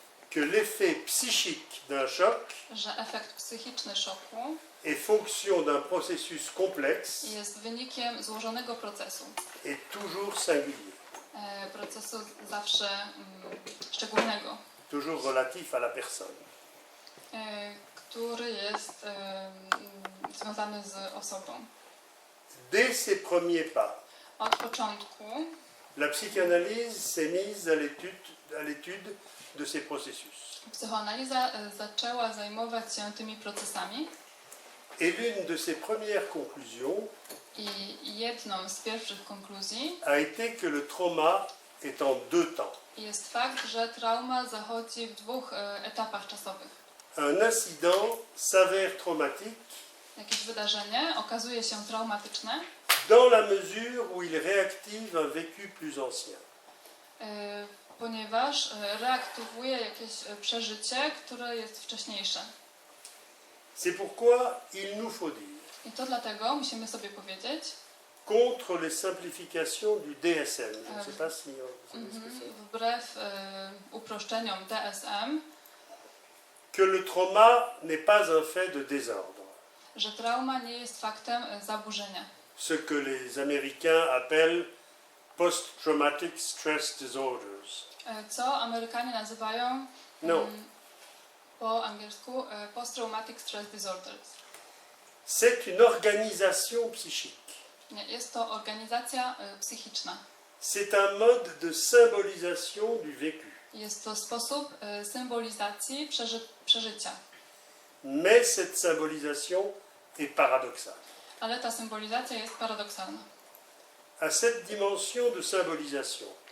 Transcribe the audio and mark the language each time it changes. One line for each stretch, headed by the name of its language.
French: que l'effet psychique d'un choc
Polish: że efekt psychiczny szoku
French: est fonction d'un processus complexe
Polish: jest wynikiem złożonego procesu.
French: et toujours singulier,
Polish: Procesu zawsze szczególnego,
French: toujours relatif à la personne.
Polish: który jest związany z osobą.
French: Dès ses premiers pas,
Polish: Od początku
French: la psychanalyse s'est mise à l'étude de ces processus.
Polish: psychoanaliza zaczęła zajmować się tymi procesami
French: Et l'une de ses premières conclusions
Polish: i jedną z pierwszych konkluzji
French: a été que le trauma est en deux temps.
Polish: jest fakt, że trauma zachodzi w dwóch etapach czasowych.
French: Un incident s'avère traumatique
Polish: Jakieś wydarzenie okazuje się traumatyczne,
French: dans la mesure où il réactive un vécu plus ancien.
Polish: Ponieważ reaktywuje jakieś przeżycie, które jest wcześniejsze.
French: C'est pourquoi il nous faut dire,
Polish: I to dlatego musimy sobie powiedzieć,
French: contre les simplifications du DSM, je ne sais pas si vous savez ce que c'est,
Polish: wbrew uproszczeniom DSM,
French: que le trauma n'est pas un fait de désordre,
Polish: że trauma nie jest faktem zaburzenia.
French: ce que les Américains appellent
English: post-traumatic stress disorders.
Polish: Co Amerykanie nazywają No. po angielsku
English: post-traumatic stress disorders.
French: C'est une organisation psychique.
Polish: Nie, jest to organizacja psychiczna.
French: C'est un mode de symbolisation du vécu.
Polish: Jest to sposób symbolizacji przeżycia.
French: Mais cette symbolisation est paradoxale.
Polish: Ale ta symbolizacja jest paradoksalna.
French: À cette dimension de symbolisation,